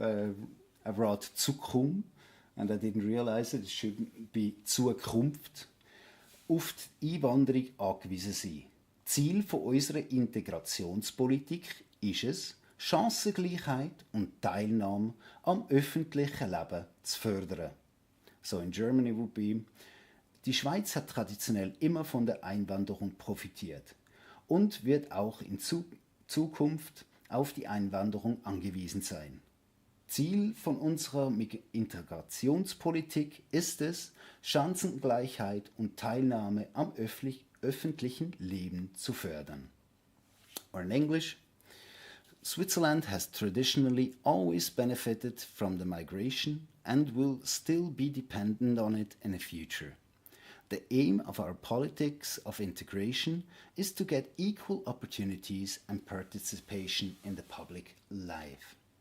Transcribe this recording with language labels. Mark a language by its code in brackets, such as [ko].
[en] I wrote Zukunft and I didn't realize it. It should be Zukunft. [de] Auf die Einwanderung angewiesen sein. Ziel von unserer Integrationspolitik ist es, Chancengleichheit und Teilnahme am öffentlichen Leben zu fördern. [en] So in Germany would be, [de] die Schweiz hat traditionell immer von der Einwanderung profitiert und wird auch in Zukunft auf die Einwanderung angewiesen sein. Ziel von unserer Integrationspolitik ist es, Chancengleichheit und Teilnahme am öffentlichen Leben zu fördern. [en] Or in English, Switzerland has traditionally always benefited from the migration and will still be dependent on it in the future. The aim of our politics of integration is to get equal opportunities and participation in the public life.